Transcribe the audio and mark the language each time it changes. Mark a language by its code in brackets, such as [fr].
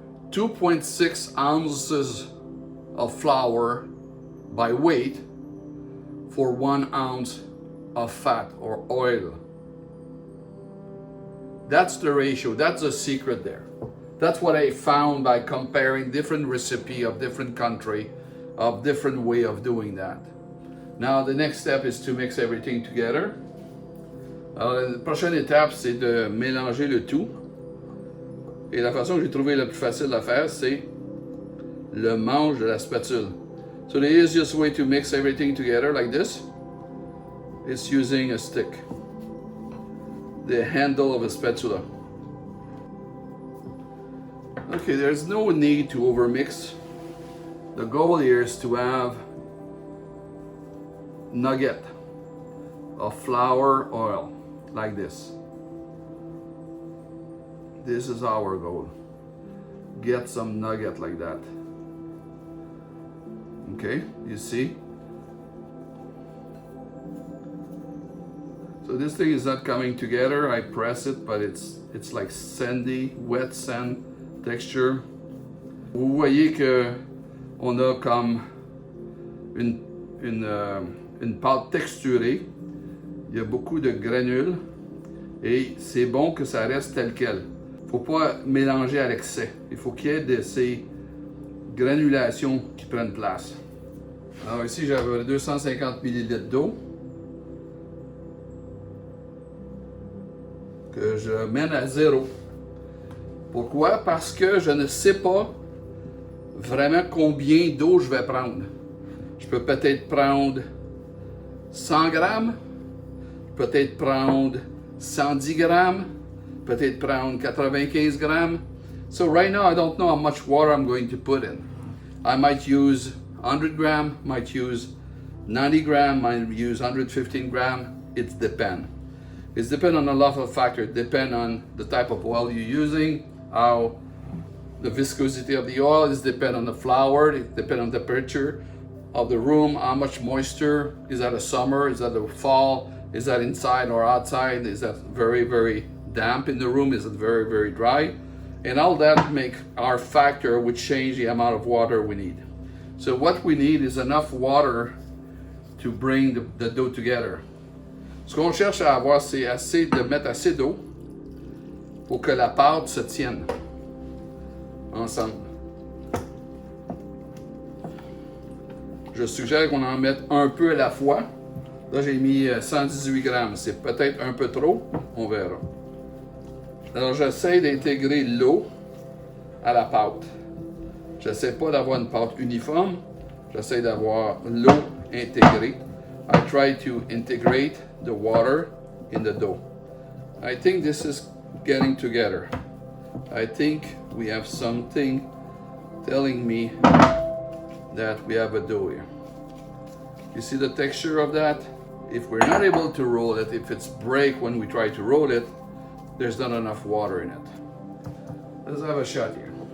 [en] 2.6 ounces of flour by weight for 1 ounce of fat or oil. That's the ratio, that's the secret there. That's what I found by comparing different recipe of different country, of different way of doing that. Now the next step is to mix everything together. [fr] La prochaine étape, c'est de mélanger le tout. Et la façon que j'ai trouvé la plus facile à faire, c'est le manche de la spatule. [en] So the easiest way to mix everything together like this is using a stick. The handle of a spatula. Okay, there's no need to overmix. The goal here is to have nugget of flour oil like this. This is our goal. Get some nugget like that. Okay, you see? So this thing is not coming together. I press it, but it's like sandy, wet sand texture. [fr] Vous voyez que on a comme une pâte texturée. Il y a beaucoup de granules et c'est bon que ça reste tel quel. Faut pas mélanger à l'excès. Il faut qu'il y ait de ces granulations qui prennent place. Alors ici j'avais 250 ml d'eau que je mène à 0. Pourquoi? Parce que je ne sais pas vraiment combien d'eau je vais prendre. Je peux peut-être prendre 100 grammes, peut-être prendre 110 grammes, peut-être prendre 95 grammes. [en] So right now I don't know how much water I'm going to put in. I might use 100 gram, might use 90 gram, might use 115 gram. It depends. It depends on a lot of factors. It depends on the type of oil you're using, how the viscosity of the oil. It depends on the flour. It depends on the temperature of the room, how much moisture. Is that a summer? Is that a fall? Is that inside or outside? Is that very, very damp in the room? Is it very, very dry? And all that make our factor which change the amount of water we need. So what we need is enough water to bring the dough together. [fr] Ce qu'on cherche à avoir, c'est assez de mettre assez d'eau pour que la pâte se tienne ensemble. Je suggère qu'on en mette un peu à la fois. Là, j'ai mis 118 grammes. C'est peut-être un peu trop. On verra. Alors, j'essaie d'intégrer l'eau à la pâte. J'essaie pas d'avoir une pâte uniforme. J'essaie d'avoir l'eau intégrée. [en] I try to integrate the water in the dough. I think this is getting together. I think we have something telling me that we have a dough here. You see the texture of that? If we're not able to roll it, if it's break when we try to roll it, there's not enough water in it. Let's have a shot here.